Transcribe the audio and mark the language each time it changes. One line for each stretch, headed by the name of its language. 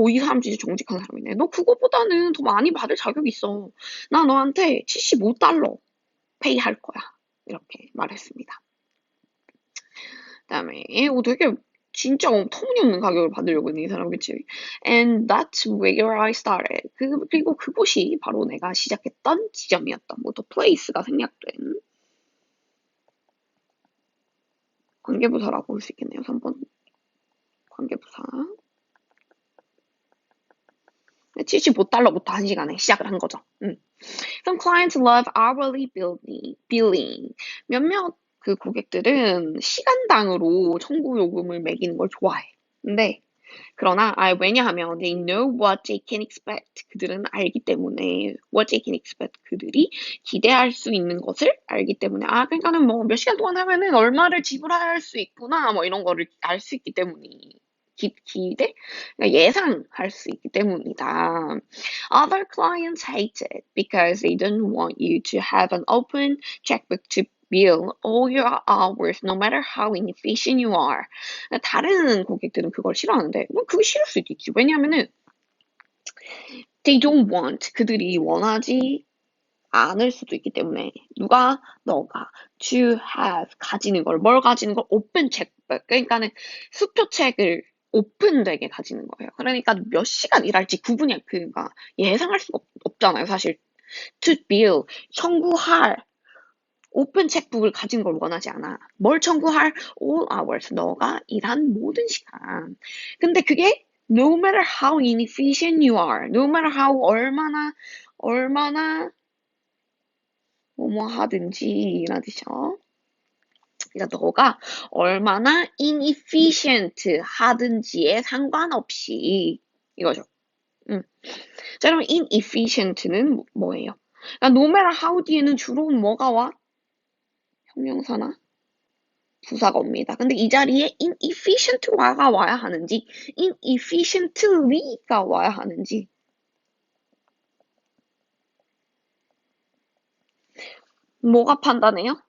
Korean: 이 사람 진짜 정직한 사람이네. 너 그거보다는 더 많이 받을 자격이 있어. 나 너한테 $75 페이 할 거야. 이렇게 말했습니다. 그다음에 되게 진짜 터무니없는 가격을 받으려고 했는 이 사람 그치?
English: And that's where I started.
Korean: 그리고 그곳이 바로 내가 시작했던 지점이었던
English: the place
Korean: 가 생략된 관계부사라고 볼 수 있겠네요. 3번 관계부사. $75부터 한 시간에 시작을 한 거죠.
English: Some clients love hourly billing.
Korean: 몇몇 그 고객들은 시간당으로 청구 요금을 매기는 걸 좋아해. 근데 그러나 왜냐하면
English: they know what they can expect.
Korean: 그들은 알기 때문에
English: what they can expect.
Korean: 그들이 기대할 수 있는 것을 알기 때문에 그러니까는 뭐 몇 시간 동안 하면은 얼마를 지불할 수 있구나 뭐 이런 거를 알 수 있기 때문이 기대? 그러니까 예상할 수 있기 때문이다.
English: Other clients hate it because they don't want you to have an open checkbook to bill all your hours, no matter how inefficient you are.
Korean: 다른 고객들은 그걸 싫어하는데, 뭐 그게 싫을 수도 있지. 왜냐하면은
English: they don't want
Korean: 그들이 원하지 않을 수도 있기 때문에 너가
English: to have
Korean: 가지는 걸 뭘 가지는 걸
English: open checkbook
Korean: 그러니까는 수표책을 오픈되게 가지는 거예요. 그러니까 몇 시간 일할지 구분이 그러니까 예상할 수가 없잖아요. 사실
English: to bill
Korean: 청구할 오픈 책북을 가진 걸 원하지 않아. 뭘 청구할
English: all hours
Korean: 너가 일한 모든 시간. 근데 그게
English: no matter how inefficient you are, no matter how
Korean: 얼마나 뭐뭐 하든지 라는 뜻이죠. 그러니까 너가 얼마나 inefficient 하든지에 상관없이 이거죠. 자, 그러면 inefficient는 뭐예요? 그러니까 no matter how 뒤에는 주로 뭐가 와? 형용사나 부사가 옵니다. 근데 이 자리에 inefficient가 와야 하는지 inefficiently가 와야 하는지 뭐가 판단해요?